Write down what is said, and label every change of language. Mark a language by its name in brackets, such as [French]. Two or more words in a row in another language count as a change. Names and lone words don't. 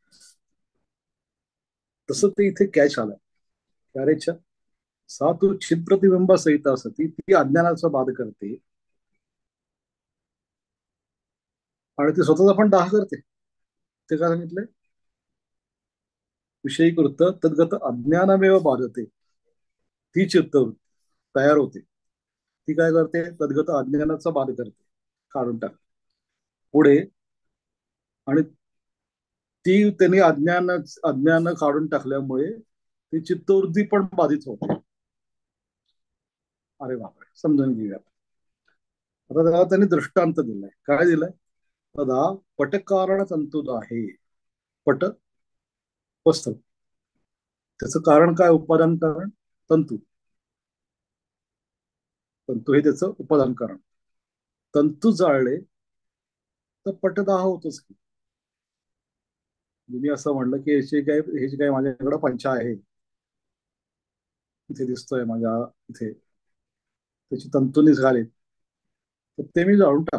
[Marathi] तसं ते इथे कॅच आलं. अरेच्या, [Sanskrit] सा तू चित्प्रतिबिंब सहित [Marathi] असती ती अज्ञानाचा बाध करते आणि ती स्वतःचा पण दाह करते. ते काय सांगितलंय? [Sanskrit] विषयी कृत तद्गत अज्ञानामेव बाधते. [Marathi] ती चित्तवृत्ती तयार होते. ती काय करते? तद्गत अज्ञानाचा बाध करते, काढून टाक पुढे. आणि ती त्यांनी अज्ञान काढून टाकल्यामुळे ती चित्तवृत्ती पण बाधित होते. अरे बापरे, समजून घेऊया. आता त्याला त्यांनी दृष्टांत दिलाय. काय दिलाय? तदा पटकारण तंतुद आहे. पट वस्तू, त्याचं कारण काय? उपादान कारण तंतू. तंतू हे त्याचं उपादान कारण. तंतू जाळले तर पटदाह होतोच की. मी असं म्हणलं की हे जे काय माझ्याकडे पंचा आहे, इथे दिसतोय माझ्या इथे, त्याची तंतू निघाले तर ते मी जाळून टाकतो.